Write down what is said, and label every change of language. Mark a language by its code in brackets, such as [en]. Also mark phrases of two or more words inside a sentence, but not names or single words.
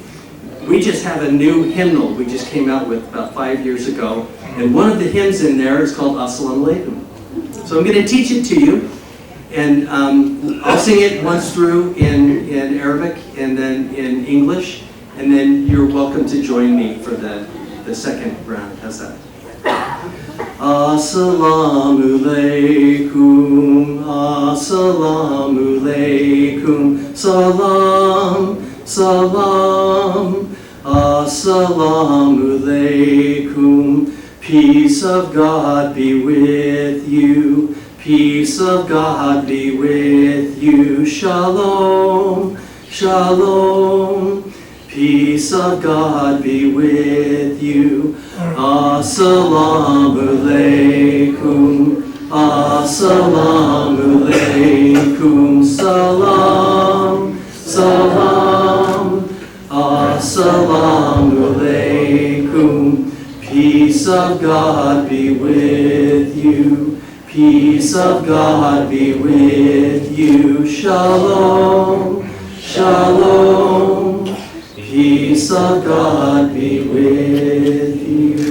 [en] We just have a new hymnal we just came out with about 5 years ago, and one of the hymns in there is called Assalamu Alaikum. So I'm going to teach it to you, and I'll sing it once through in Arabic and then in English, and then you're welcome to join me for the second round. How's that? [ar] السلام عليكم، السلام عليكم، سلام، سلام، السلام عليكم, salam, salam, assalamu alaikum, [en] peace of God be with you, peace of God be with you, [he] שלום, שלום, [en] peace of God be with you. [ar] السلام عليكم، السلام عليكم، سلام، سلام، السلام alaikum, [en] peace of God be with you, peace of God be with you, [he] שלום, שלום, [en] peace of God be with you.